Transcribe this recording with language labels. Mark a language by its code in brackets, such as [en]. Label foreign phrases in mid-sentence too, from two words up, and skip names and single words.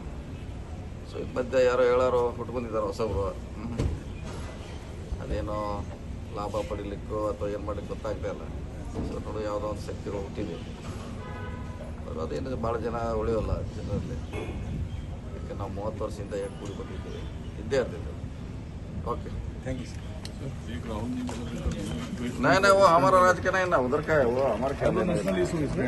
[kn] ಸೊ ಈ ಮಧ್ಯೆ ಯಾರೋ ಹೇಳೋರು ಹುಟ್ಕೊಂಡಿದ್ದಾರೆ ಹೊಸಬ್ರು. ಅದೇನೋ ಲಾಭ ಪಡಿಲಿಕ್ಕೋ ಅಥವಾ ಏನು ಮಾಡಲಿಕ್ಕೆ ಗೊತ್ತಾಗ್ತಾ ಇಲ್ಲ. ಸೊ ನೋಡು, ಯಾವುದೋ ಒಂದು ಶಕ್ತಿಗಳು ಹುಟ್ಟಿದೆ. ಅವರು ಅದೇನಿದೆ, ಭಾಳ ಜನ ಉಳಿಯೋಲ್ಲ ಜನರಲ್ಲಿ. ಯಾಕೆ ನಾವು 30 ವರ್ಷದಿಂದ ಯಾಕೆ ಕೂಡಿ ಬಂದಿದ್ದೀವಿ, ಇದ್ದೇ ಇರ್ತಿದ್ದೆ. [hi] ओके, [en] thank you sir. [hi] नहीं वो हमारा राज का नहीं ना, उधर का है, वो हमारे क्या [en] national issue